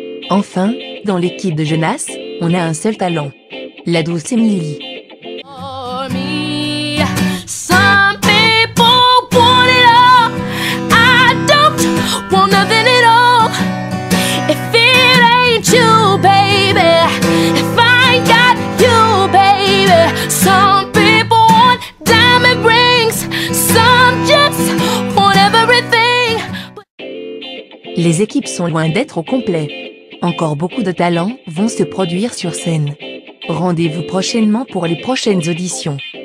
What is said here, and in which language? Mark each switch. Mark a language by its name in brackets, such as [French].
[French] Enfin, dans l'équipe de Jonas, on a un seul talent. La douce Emily. [English] For me, some people want it all. I don't want nothing at all. If it ain't you, baby, if I ain't got you, baby. Some people want diamond rings, some just want everything. [French] Les équipes sont loin d'être au complet. Encore beaucoup de talents vont se produire sur scène. Rendez-vous prochainement pour les prochaines auditions.